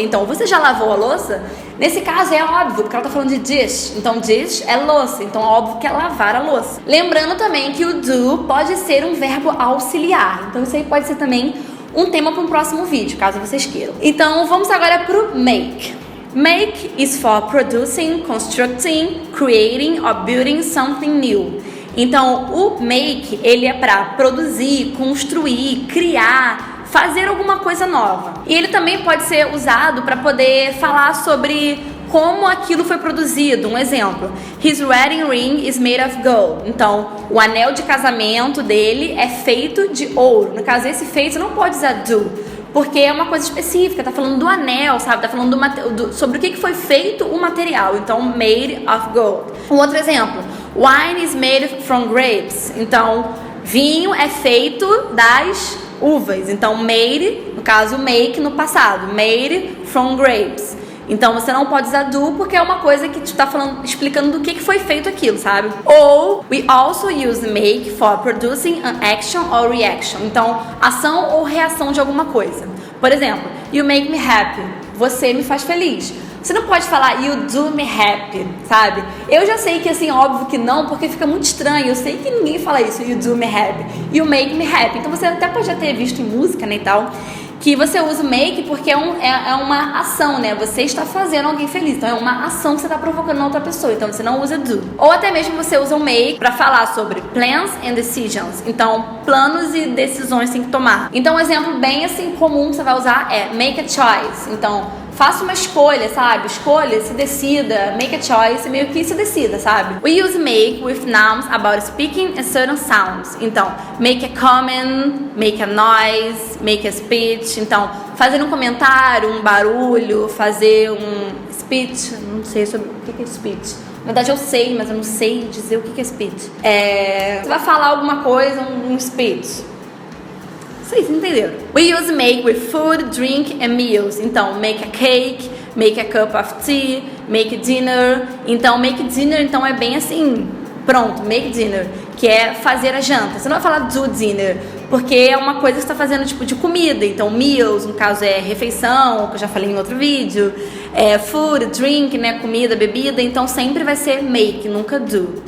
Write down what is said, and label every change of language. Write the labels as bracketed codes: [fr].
[pt] Então, você já lavou a louça? Nesse caso, é óbvio, porque ela tá falando de dish. Então, dish é louça. Então, é óbvio que é lavar a louça. Lembrando também que o do pode ser um verbo auxiliar. Então, isso aí pode ser também um tema para um próximo vídeo, caso vocês queiram. Então, vamos agora pro make. [en] Make is for producing, constructing, creating or building something new. [pt] Então, o make, ele é para produzir, construir, criar, fazer alguma coisa nova. E ele também pode ser usado para poder falar sobre como aquilo foi produzido. Um exemplo, [en] his wedding ring is made of gold. [pt] Então, o anel de casamento dele é feito de ouro. No caso, esse feito não pode usar do, porque é uma coisa específica, tá falando do anel, sabe? Tá falando sobre o que foi feito o material. [en] Então, made of gold. [pt] Um outro exemplo, [en] wine is made from grapes. [pt] Então, vinho é feito das uvas. Então, made, no caso, make no passado, [en] made from grapes. [pt] Então, você não pode usar do porque é uma coisa que te tá falando, explicando do que foi feito aquilo, sabe? [en] Ou, we also use make for producing an action or reaction. [pt] Então, ação ou reação de alguma coisa. Por exemplo, [en] you make me happy. [pt] Você me faz feliz. Você não pode falar [en] you do me happy, [pt] sabe? Eu já sei que, assim, óbvio que não, porque fica muito estranho. Eu sei que ninguém fala isso, [en] you do me happy. You make me happy. [pt] Então, você até pode já ter visto em música, né, e tal, que você usa o make porque é uma ação, né? Você está fazendo alguém feliz. Então, é uma ação que você está provocando na outra pessoa. Então, você não usa do. Ou até mesmo você usa o make para falar sobre [en] plans and decisions. [pt] Então, planos e decisões tem que tomar. Então, um exemplo bem, assim, comum que você vai usar é [en] make a choice. [pt] Então, faça uma escolha, sabe? Escolha, se decida, [en] make a choice, [pt] meio que se decida, sabe? [en] We use make with nouns about speaking a certain sounds. Então, make a comment, make a noise, make a speech. [pt] Então, fazer um comentário, um barulho, fazer um speech. Não sei sobre o que é speech. Na verdade, eu sei, mas eu não sei dizer o que é speech. Você vai falar alguma coisa, um speech. Vocês entenderam? [en] We use make with food, drink and meals. Então, make a cake, make a cup of tea, make dinner. [pt] Então, [en] make dinner, [pt] então é bem assim, pronto, make dinner, que é fazer a janta. Você não vai falar [en] do dinner, [pt] porque é uma coisa que você está fazendo tipo de comida. Então, meals, no caso, é refeição, que eu já falei em outro vídeo. Food, drink, né, comida, bebida. Então, sempre vai ser make, nunca do.